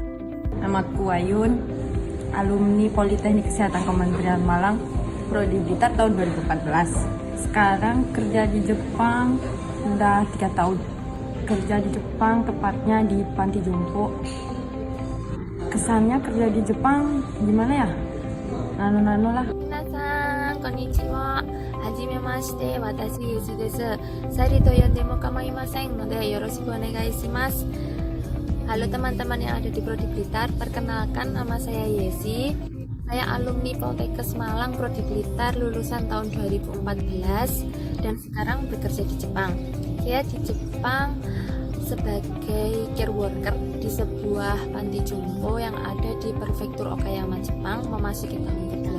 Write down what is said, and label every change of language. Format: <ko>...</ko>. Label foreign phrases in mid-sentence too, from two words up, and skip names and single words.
<id>Namaku Ayun, alumni Politeknik Kesehatan Kementerian Malang, Prodi Blitar tahun 2014. Sekarang kerja di Jepang udah 3 tahun. Kerja di Jepang, tepatnya di panti jompo. Kesannya kerja di Jepang gimana ya? Nano-nano lah.</id> <ja>皆さん、こんにちは。初めまして、私Yesiです. Sariと呼んでも構いませんのでよろしくお願いします.</ja> <id>Halo teman-teman yang ada di Prodi Blitar, perkenalkan nama saya Yesi. Saya alumni Poltekkes Malang Prodi Blitar lulusan tahun 2014 dan sekarang bekerja di Jepang. Saya di Jepang sebagai</id> <en>care worker</en> <id>di sebuah panti jompo yang ada di Prefektur Okayama, Jepang, memasuki tahun kedua.</id>